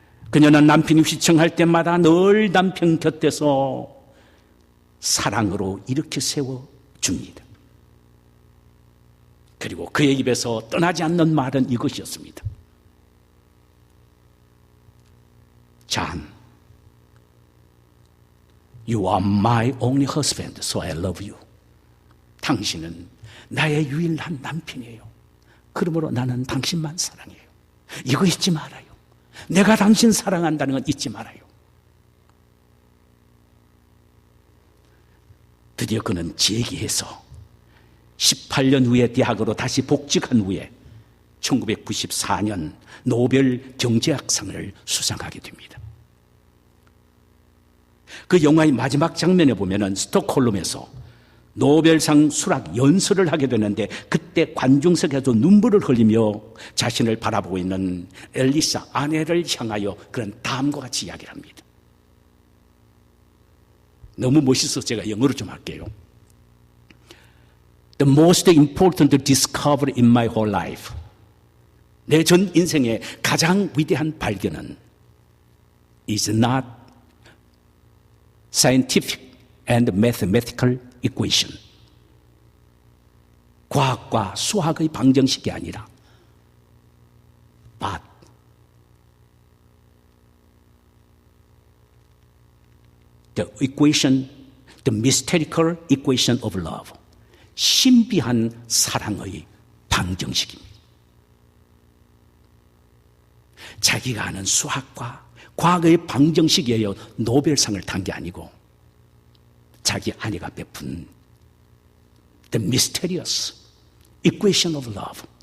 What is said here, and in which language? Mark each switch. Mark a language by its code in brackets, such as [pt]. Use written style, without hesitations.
[ko] 그녀는 남편이 휘청할 때마다 늘 남편 곁에서 사랑으로 일으켜 세워줍니다. 그리고 그의 입에서 떠나지 않는 말은 이것이었습니다. [en] John, you are my only husband, so I love you. [ko] 당신은 나의 유일한 남편이에요. 그러므로 나는 당신만 사랑해요. 이거 잊지 말아요. 내가 당신 사랑한다는 건 잊지 말아요. 드디어 그는 재기해서 18년 후에 대학으로 다시 복직한 후에 1994년 노벨 경제학상을 수상하게 됩니다. 그 영화의 마지막 장면에 보면은 스톡홀름에서 노벨상 수락 연설을 하게 되는데 그때 관중석에서 눈물을 흘리며 자신을 바라보고 있는 엘리사 아내를 향하여 그런 다음과 같이 이야기를 합니다. 너무 멋있어서 제가 영어로 좀 할게요. [en] The most important discovery in my whole life. [ko] 내 전 인생의 가장 위대한 발견은 [en] is not scientific and mathematical equation. [ko] 과학과 수학의 방정식이 아니라 [en] but the equation, the mystical equation of love. [ko] 신비한 사랑의 방정식입니다. 자기가 아는 수학과 과거의 방정식이에요. 노벨상을 탄 게 아니고 자기 아내가 베푼 [en] The mysterious equation of love.